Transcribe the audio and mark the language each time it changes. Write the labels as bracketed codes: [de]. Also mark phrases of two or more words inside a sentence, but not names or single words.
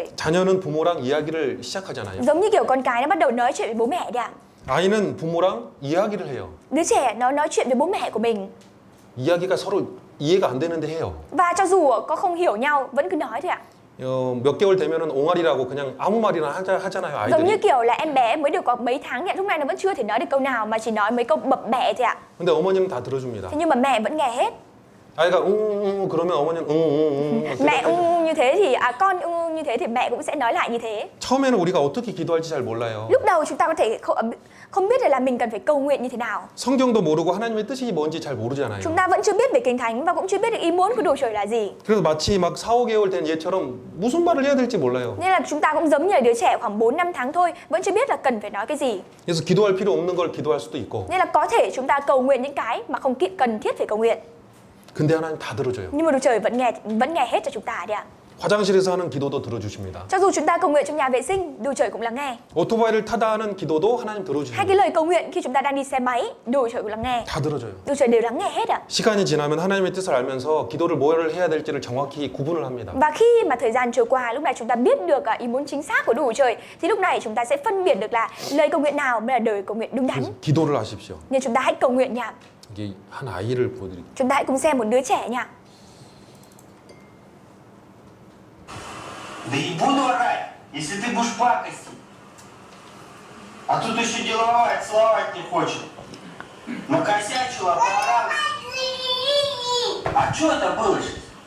[ko] 자녀는 부모랑 이야기를 시작하잖아요. [vi] Giống như kiểu con cái nó bắt đầu nói chuyện với bố mẹ đấy ạ. [ko] 아이는 부모랑 이야기를 해요. [vi] Đứa trẻ nó nói chuyện với bố mẹ của mình. [ko] 이야기가 서로 이해가 안 되는데 해요. [vi] Và cho dù có không hiểu nhau vẫn cứ nói thôi ạ. [ko] 몇 개월 되면은 옹알이라고 그냥 아무 말이나 하잖아요, [vi] Giống như [ko] 아이들이. [vi] kiểu là em bé mới được có mấy tháng thì lúc này nó vẫn chưa thể nói được câu nào mà chỉ nói mấy câu bập bẹ thôi ạ. [ko] 근데 어머니는 다 들어줍니다. [vi] Thế nhưng mà mẹ vẫn nghe hết. [ko] 아이가 그러면 어머니는 [vi] Mẹ như thế thì con như thế thì mẹ cũng sẽ nói lại như thế. [ko] 처음에는 우리가 어떻게 기도할지 잘 몰라요. [vi] Lúc đầu chúng ta có thể không biết là mình cần phải cầu nguyện như thế nào. [ko] 성경도 모르고 하나님의 뜻이 뭔지 잘 모르잖아요. [vi] Chúng ta vẫn chưa biết về Kinh Thánh và cũng chưa biết được ý muốn của Đức Trời là gì. [ko] 그래서 마치 막 4, 5개월 된 얘처럼 무슨 말을 해야 될지 몰라요. [vi] Nên là chúng ta cũng giống như là đứa trẻ khoảng 4-5 tháng thôi, vẫn chưa biết là cần phải nói cái gì. [ko] 그래서 기도할 필요 없는 걸 기도할 수도 있고. [vi] Nên là có thể chúng ta cầu nguyện những cái mà không cần thiết phải cầu nguyện. [ko] 근데 하나님 다 들어줘요. [vi] Nhưng mà Đức Trời vẫn nghe hết cho chúng ta đấy ạ. [ko] 화장실에서 하는 기도도 들어주십니다. [vi] Cho dù chúng ta cầu nguyện trong nhà vệ sinh, Đức Trời cũng lắng nghe. [ko] 오토바이를 타다 하는 기도도 하나님 [vi] Hai [ko] 들어주십니다. [vi] cái lời cầu nguyện khi chúng ta đang đi xe máy, Đức Trời cũng lắng nghe. [ko] 다 들어줘요. [vi] Đức Trời đều lắng nghe hết ạ. [ko] 시간이 지나면 하나님의 뜻을 알면서 기도를 뭘 해야 될지를 정확히 구분을 합니다. [vi] Và khi mà thời gian trôi qua, lúc này chúng ta biết được ý muốn chính xác của Đức Trời, thì lúc này chúng ta sẽ phân biệt được là lời cầu nguyện nào mới là lời cầu nguyện đúng đắn. [ko] 그래서 기도를 하십시오. [vi] Nên chúng ta hãy cầu nguyện nha. [ko] 이게 한 아이를 보여드릴게요. [vi] Chúng ta hãy cùng xem một đứa trẻ nha. [ru] Да и буду орать, если ты будешь пакостить. А тут еще деловая целовать не хочет. Накосячила, поорала. А что это было сейчас?